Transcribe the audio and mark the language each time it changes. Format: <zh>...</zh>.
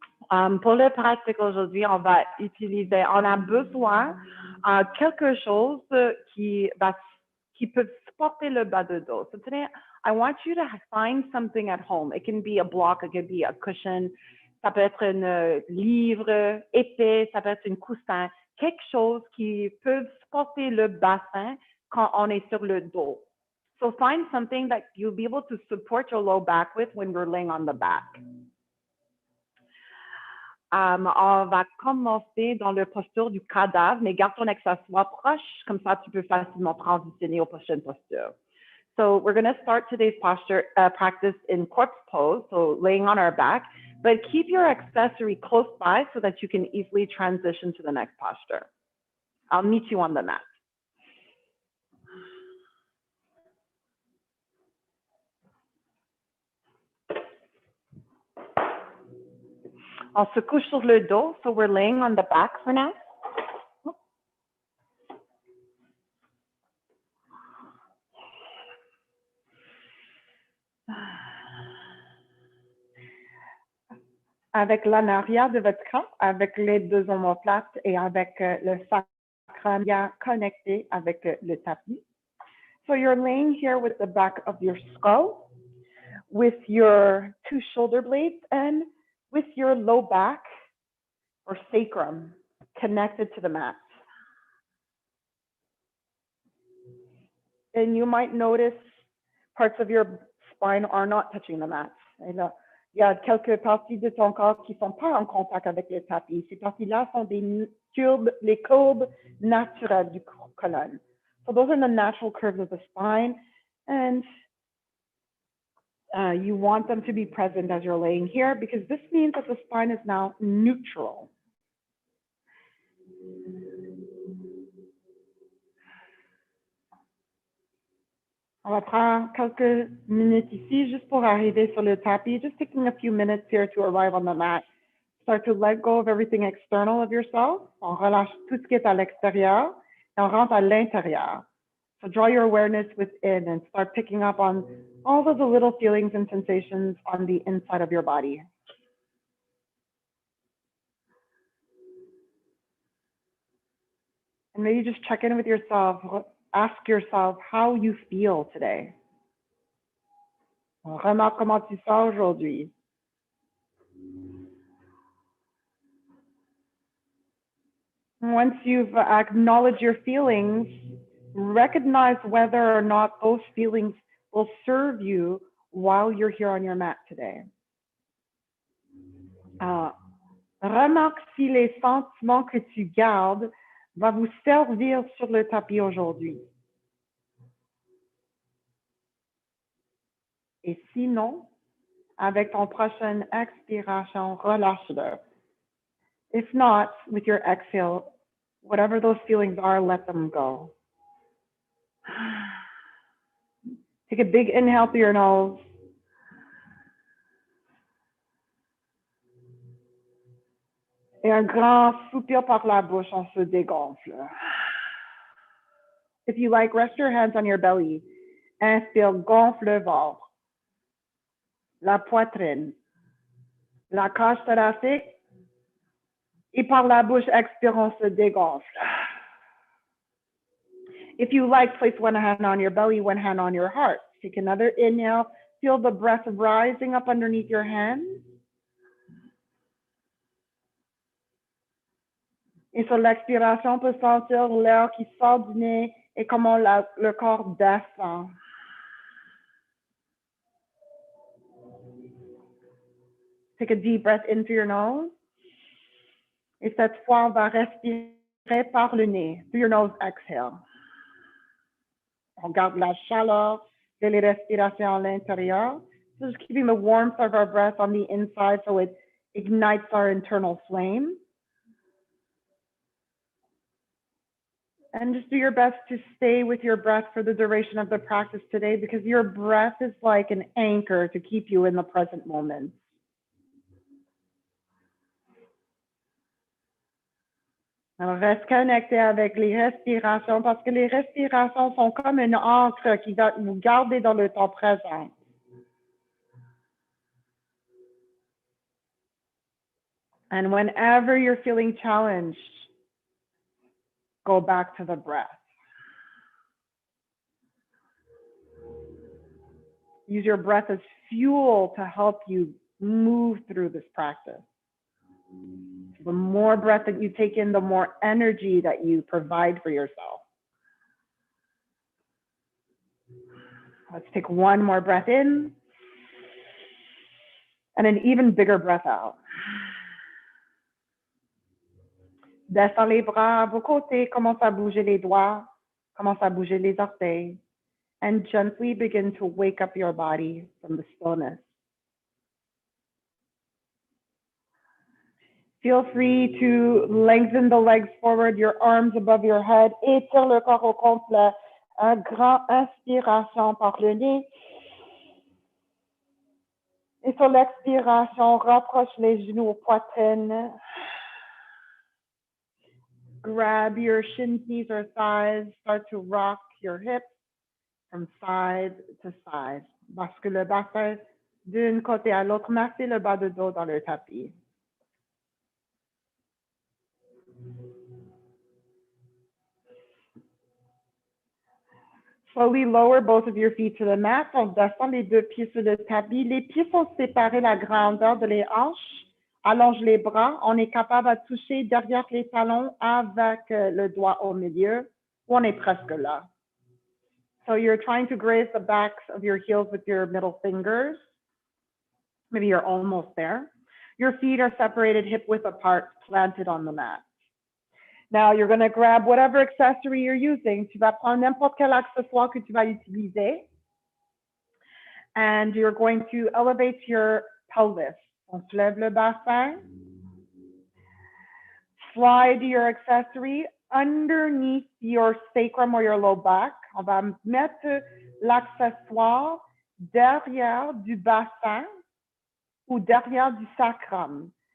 <fr>Pour le pratique aujourd'hui, on va utiliser, on a besoin de quelque chose qui peut supporter le bas de dos.</fr> <en>So today, I want you to find something at home. It can be a block, it can be a cushion,</en> <fr>ça peut être un livre épais, ça peut être une coussin, quelque chose qui peut supporter le bassin quand on est sur le dos.</fr> <en>So find something that you'll be able to support your low back with when you're laying on the back.</en> <fr>On va commencer dans la posture du cadavre, mais garde ton que ça soit proche, comme ça tu peux facilement transitionner aux prochaines postures.</fr> <en>So we're going to start today's posture practice in corpse pose, so laying on our back, but keep your accessory close by so that you can easily transition to the next posture. I'll meet you on the mat.</en> <fr>On se couche sur le dos,</fr> <en>so we're laying on the back for now.</en> <fr>Avec l'en arrière de votre crâne, avec les deux omoplates et avec le sacrum bien connecté avec le tapis.</fr> <en>So you're laying here with the back of your skull, with your two shoulder blades, and with your low back or sacrum connected to the mat. And you might notice parts of your spine are not touching the mat.</en> <fr>Et là, il y a quelques parties de ton corps qui ne sont pas en contact avec le tapis. Ces parties-là sont les courbes naturelles du colonne.</fr> <en>So those are the natural curves of the spine, and you want them to be present as you're laying here because this means that the spine is now neutral.</en> <fr>On va prendre quelques minutes ici juste pour arriver sur le tapis,</fr> <en>just taking a few minutes here to arrive on the mat. Start to let go of everything external of yourself.</en> <fr>On relâche tout ce qui est à l'extérieur et on rentre à l'intérieur.</fr> <en>So draw your awareness within and start picking up on all of the little feelings and sensations on the inside of your body. And maybe just check in with yourself. Ask yourself how you feel today.</en> <fr>Remarque comment tu sens aujourd'hui.</fr> <en>Once you've acknowledged your feelings, recognize whether or not those feelings will serve you while you're here on your mat today.</en> <fr>Remarque si les sentiments que tu gardes vont vous servir sur le tapis aujourd'hui. Et sinon, avec ton prochaine expiration, relâche-le.</fr> <en>If not, with your exhale, whatever those feelings are, let them go. Take a big inhale through your nose.</en> <fr>Et un grand soupir par la bouche, on se dégonfle.</fr> <en>If you like, rest your hands on your belly.</en> <fr>Inspire, gonfle le ventre, la poitrine, la cage thoracique. Et par la bouche, expire, on se dégonfle.</fr> <en>If you like, place one hand on your belly, one hand on your heart. Take another inhale. Feel the breath rising up underneath your hands.</en> <fr>Et sur l'expiration, on peut sentir l'air qui sort du nez et comment le corps descend.</fr> <en>Take a deep breath in through your nose.</en> <fr>Et cette fois, on va respirer par le nez.</fr> <en>Through your nose, exhale.</en> <fr>On garde la chaleur de les respirations à l'intérieur.</fr> <en>So just keeping the warmth of our breath on the inside so it ignites our internal flame. And just do your best to stay with your breath for the duration of the practice today, because your breath is like an anchor to keep you in the present moment. Alors, reste connecté avec les respirations, parce que les respirations sont comme une ancre qui va vous garder dans le temps présent. And whenever you're feeling challenged, go back to the breath. Use your breath as fuel to help you move through this practice. The more breath that you take in, the more energy that you provide for yourself. Let's take one more breath in and an even bigger breath out.</en> <fr>Descends les bras à vos côtés, commence à bouger les doigts, commence à bouger les orteils,</fr> <en>and gently begin to wake up your body from the stillness. Feel free to lengthen the legs forward, your arms above your head.</en> <fr>Étire le corps au complet. Un grand inspiration par le nez. Et sur l'expiration, rapproche les genoux aux poitrines.</fr> <en>Grab your shin, knees, or thighs. Start to rock your hips from side to side.</en> <fr>Bascule le bassin d'une côté à l'autre. Massez le bas de dos dans le tapis.</fr> <en>Slowly lower both of your feet to the mat.</en> <fr>On descend les deux pieds sur le tapis. Les pieds sont séparés la grandeur de les hanches. Allonge les bras. On est capable de toucher derrière les talons avec le doigt au milieu. On est presque là.</fr> <en>So you're trying to graze the backs of your heels with your middle fingers. Maybe you're almost there. Your feet are separated hip width apart, planted on the mat. Now, you're going to grab whatever accessory you're using.</en> <fr>Tu vas prendre n'importe quel accessoire que tu vas utiliser.</fr> <en>And you're going to elevate your pelvis.</en> <fr>On soulève le bassin.</fr> <en>Slide your accessory underneath your sacrum or your low back.</en> <fr>On va mettre l'accessoire derrière du bassin ou derrière du sacrum.</fr>